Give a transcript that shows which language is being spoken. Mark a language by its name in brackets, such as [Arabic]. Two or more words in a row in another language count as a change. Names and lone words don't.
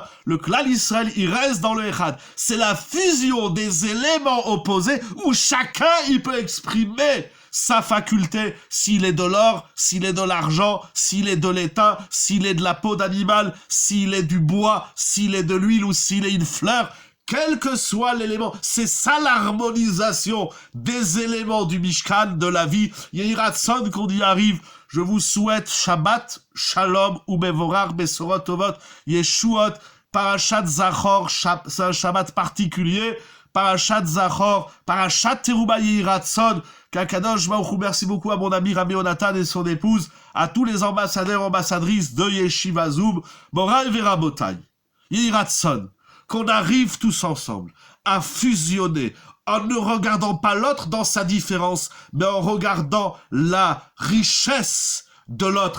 [French] Le Klal Israël, il reste dans le Echad. C'est la fusion des éléments opposés où chacun, il peut exprimer sa faculté, s'il est de l'or, s'il est de l'argent, s'il est de l'étain, s'il est de la peau d'animal, s'il est du bois, s'il est de l'huile ou s'il est une fleur. Quel que soit l'élément, c'est ça l'harmonisation des éléments du Mishkan, de la vie. [Hebrew] יהי רצון [French] qu'on y arrive. Je vous souhaite [Hebrew] שבת שלום ומבורך בשורות טובות ישועות פרשת זכור, [French] c'est un Shabbat particulier. [Hebrew] פרשת זכור פרשת תרומה יהי רצון, qu' הקדוש ברוך הוא, [French] merci beaucoup à mon ami Rabbi Onatan et son épouse, à tous les ambassadeurs, ambassadrices de Yeshiva Zoom, [Hebrew] מורי ורבותי יהי רצון, [French] qu'on arrive tous ensemble à fusionner, en ne regardant pas l'autre dans sa différence, mais en regardant la richesse de l'autre.